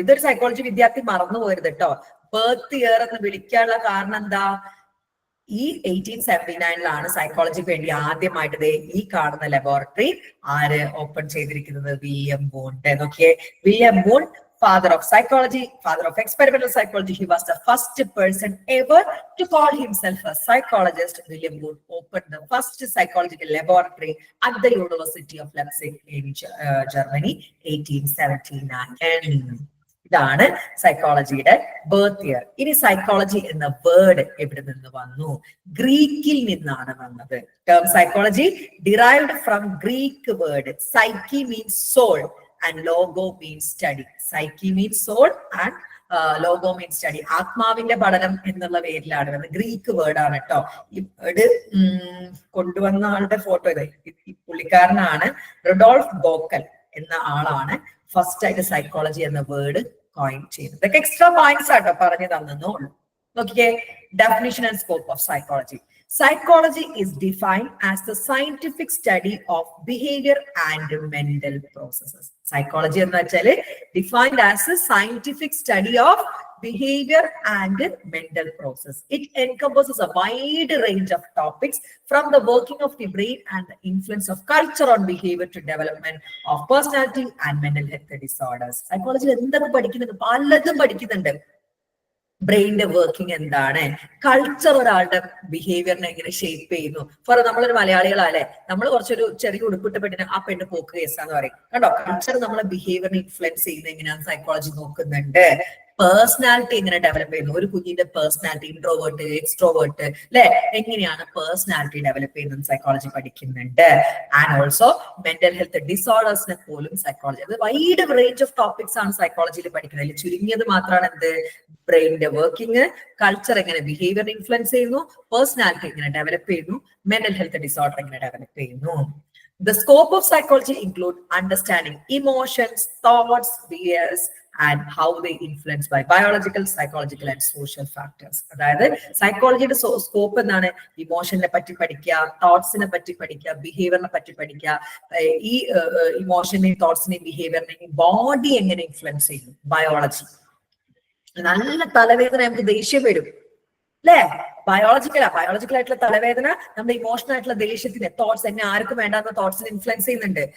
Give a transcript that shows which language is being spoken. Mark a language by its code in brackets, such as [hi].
[ml] ഇതൊരു സൈക്കോളജി വിദ്യാർത്ഥി മറന്നു പോരുത് കേട്ടോ. ബർത്ത് ഇയർ എന്ന് വിളിക്കാനുള്ള കാരണം എന്താ? ഈ 1879 സൈക്കോളജിക്ക് വേണ്ടി ആദ്യമായിട്ട് ഈ കാണുന്ന ലബോറട്ടറി ആര് ഓപ്പൺ ചെയ്തിരിക്കുന്നത്? William Wundt. നോക്കിയേ, [en] William Wundt, father of psychology, father of experimental psychology. He was the first person ever to call himself a psychologist. William Wood opened the first psychological laboratory at the University of Leipzig in Germany, 1879. [ml] ഇതാണ് സൈക്കോളജിയുടെ birth year. ഇനി psychology എന്ന word എവിടെ നിന്ന് വന്നു? ഗ്രീക്കിൽ നിന്നാണ് വന്നത്. [en] Term psychology derived from Greek word psyche means soul and logo means study. Psyche means soul and logo means study. [ml] ആത്മാവിന്റെ പഠനം എന്നുള്ള പേരിലാണ് വരുന്നത്. ഗ്രീക്ക് വേർഡ് ആണ് കേട്ടോ. ഈ വേർഡ് കൊണ്ടുവന്ന ആളുടെ ഫോട്ടോ ഇത്. ഈ പുള്ളിക്കാരനാണ് റൊഡോൾഫ് ഗോക്കൽ എന്ന ആളാണ് ഫസ്റ്റ് ആയിട്ട് സൈക്കോളജി എന്ന വേർഡ് കോയിൻ ചെയ്യുന്നത്. ഇതൊക്കെ എക്സ്ട്രാ പോയിന്റ്സ് ആട്ടോ പറഞ്ഞു തന്നുള്ളൂ. നോക്കിയേ, [en] Definition and scope of psychology. Psychology is defined as the scientific study of behavior and mental processes. Psychology [ml] എന്ന് വെച്ചാല് [en] defined as a scientific study of behavior and mental process. It encompasses a wide range of topics from the working of the brain and the influence of culture on behavior to development of personality and mental health disorders. [ml] Psychology എന്തൊക്കെ പഠിക്കുന്നുണ്ട്? പലതും പഠിക്കുന്നുണ്ട്. ബ്രെയിനിന്റെ working എന്താണ്, culture ഒരാളുടെ ബിഹേവിയറിനെ എങ്ങനെ shape ചെയ്യുന്നു. Four നമ്മളൊരു മലയാളികളല്ലേ, നമ്മൾ കുറച്ചൊരു ചെറിയ ഉടുപ്പിട്ട പെണ്ണിന് ആ പെണ്ണ് പോക്ക് കേസാന്ന് പറയും. കണ്ടോ, കൾച്ചർ നമ്മളെ ബിഹേവിയറിനെ ഇൻഫ്ലുവൻസ് ചെയ്യുന്നത് എങ്ങനെയാണ് സൈക്കോളജി നോക്കുന്നുണ്ട്. പേഴ്സണാലിറ്റി എങ്ങനെ ഡെവലപ്പ് ചെയ്യുന്നു, ഒരു കുഞ്ഞിന്റെ പേഴ്സണാലിറ്റി, ഇൻട്രോവേർട്ട് എക്സ്ട്രോവേർട്ട് അല്ലെ, എങ്ങനെയാണ് പേഴ്സണാലിറ്റി ഡെവലപ്പ് ചെയ്യുന്നത് സൈക്കോളജി പഠിക്കുന്നുണ്ട്. ആൻഡ് ഓൾസോ മെന്റൽ ഹെൽത്ത് ഡിസോർഡേഴ്സിനെ പോലും സൈക്കോളജി, അത് വൈഡ് റേഞ്ച് ഓഫ് ടോപ്പിക്സ് ആണ് സൈക്കോളജിയിൽ പഠിക്കുന്നത്. അതിൽ ചുരുങ്ങിയത് മാത്രമാണ് എന്ത്, ബ്രെയിനിന്റെ വർക്കിംഗ്, കൾച്ചർ എങ്ങനെ ബിഹേവിയർ ഇൻഫ്ലുവൻസ് ചെയ്യുന്നു, പേഴ്സണാലിറ്റി എങ്ങനെ ഡെവലപ്പ് ചെയ്യുന്നു, മെന്റൽ ഹെൽത്ത് ഡിസോർഡർ എങ്ങനെ ഡെവലപ്പ് ചെയ്യുന്നു. [en] The scope of psychology include understanding emotions, thoughts, behaviors, and how they influence by biological, psychological, and social factors. [ml] അതായത് സൈക്കോളജിയുടെ സ്കോപ്പ് എന്താണ്? ഇമോഷനെ പറ്റി പഠിക്കുക, തോട്ട്സിനെ പറ്റി പഠിക്കുക, ബിഹേവിയറിനെ പറ്റി പഠിക്കുക. ഈ ഇമോഷനെയും തോട്ട്സിനെയും ബിഹേവിയറിനെയും ബോഡി എങ്ങനെ ഇൻഫ്ലുവൻസ് ചെയ്യുന്നു, ബയോളജി. നല്ല തലവേദന നമുക്ക് ദേഷ്യം വരും അല്ലേ, ബയോളജിക്കൽ ആയിട്ടുള്ള തലവേദന നമ്മുടെ ഇമോഷണൽ ആയിട്ടുള്ള ദേഷ്യത്തിന്, തോട്ട്സ്, എന്നെ ആർക്കും വേണ്ടാത്ത തോട്ട്സിനെ ഇൻഫ്ലുവൻസ് ചെയ്യുന്നുണ്ട്.